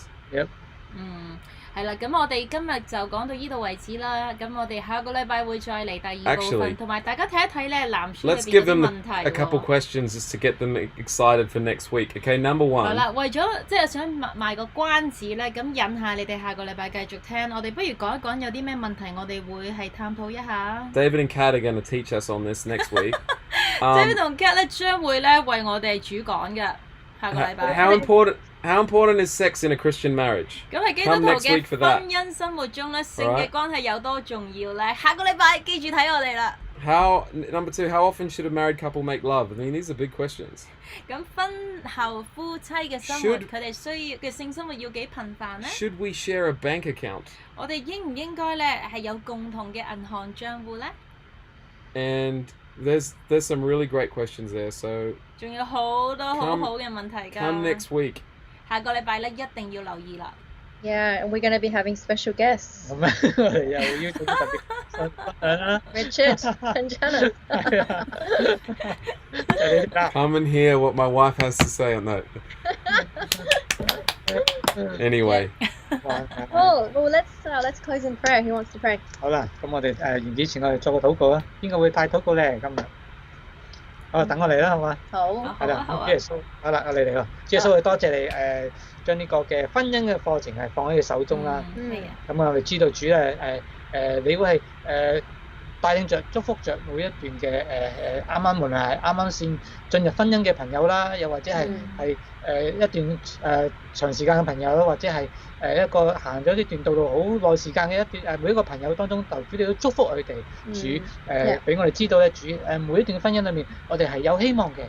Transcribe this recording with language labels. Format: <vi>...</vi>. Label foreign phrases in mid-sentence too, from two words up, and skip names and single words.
<yue>係啦，咁我哋今日就講到呢度為止啦。咁我哋下個禮拜會再嚟第二部</yue> <en>Actually,</en> <yue>分，同埋大家睇一睇咧藍書裏</yue> <en>Let's</en> <yue>邊</yue> <en>give</en> <yue>嗰啲</yue> <en>them</en> <yue>問題</yue> <en>a couple</en> <yue>喎。</yue> <en>questions just to get them excited for next week. Okay, number</en> <yue>係</yue> <en>one.</en> <yue>啦，為咗即係想賣個關子咧，咁引下你哋下個禮拜繼續聽。我哋不如講一講有啲咩問題，我哋會係探討一下。</yue> <en>David and Kat are going to teach us on this next week.</en> <yue>David 同 Kat 咧將會咧為我哋主講嘅下個禮拜。</yue> <en>How important is sex in a Christian marriage?</en> <yue>咁係基督</yue> <en>Come</en> <yue>徒</yue> <en>next</en> <yue>嘅</yue> <en>week for that.</en> <yue>婚姻生活中咧，性</yue> <en>Alright.</en> <yue>嘅關係有多重要咧？下個禮拜記住睇我哋啦。</yue> <en>Number 2, how often should a married couple make love? I mean, these are big questions.</en> <yue>咁婚後夫妻嘅生活，</yue> <en>Should-</en> <yue>佢哋需要嘅性生活要幾頻繁咧？</yue> <en>Should we share a bank account?</en> <yue>我哋應唔應該咧係有共同嘅銀行帳戶咧？</yue> <en>And there's some really great questions there. So</en> <yue>仲有好多好</yue> <en>Come-</en> <yue>好嘅問題</yue> <en>come</en> <yue>㗎。</yue> <en>next week.</en> <yue>下個禮拜咧一定要留意啦。</yue> <en>Yeah, and we're going to be having special guests.</en> <yue>咁咧，我哋又邀請特別分享啦。 Richard and Janet. 係啊，就係呢啲啦。</yue> <en>Come and hear what my wife has to say on that. Anyway, Well, let's close in prayer. Who wants to pray?</en> <yue>好啦，咁我哋完之前我哋做個禱告啊。邊個會帶禱告咧？今日？好，等我嚟啦，好嘛？好。係啦，好啊主耶穌，好啦，我哋嚟咯。主耶穌，我哋多謝你將呢個嘅婚姻嘅課程係放喺你手中啦。係啊，咁我哋知道主咧你會係帶領着祝福着每一段嘅啱啱無論係啱啱先進入婚姻嘅朋友啦，又或者係一段長時間嘅朋友啦，或者係一個行咗呢段道路好耐時間嘅一段每一個朋友當中，主你都祝福佢哋，主俾我哋知道咧，主每一段婚姻裏面，我哋係有希望嘅。</yue>